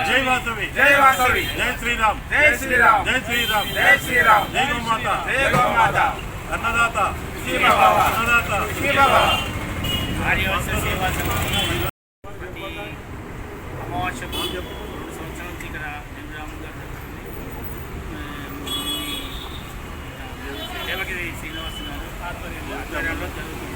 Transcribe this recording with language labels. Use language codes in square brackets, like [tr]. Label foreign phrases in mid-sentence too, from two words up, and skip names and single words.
[hi] जय वासवी जय वासवी जय श्री राम जय श्री राम जय श्री राम जय श्री राम जय गौ माता जय गौ माता अन्नदाता अन्नदाता [te] అమావాస్య 2 సంవత్సరాల నుంచి ఇక్కడ వెంకటరామన్ గారు దేవగిరి శ్రీనివాస్ గారు ఆధ్వర్యంలో జరుగుతుంది.